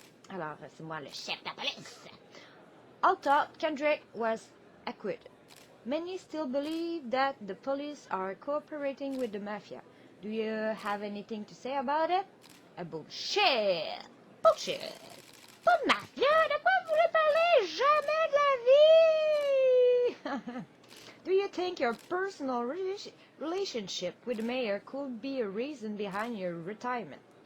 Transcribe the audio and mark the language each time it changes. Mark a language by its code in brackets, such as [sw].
[fr] Alors, c'est moi le chef de la police. [en] All thought Kendrick was acquitted. Many still believe that the police are cooperating with the mafia. Do you have anything to say about it? A bullshit! Bullshit! [fr] Pas de mafia! De quoi vous voulez parler? Jamais de la vie! [en] Do you think your personal relationship with the mayor could be a reason behind your retirement?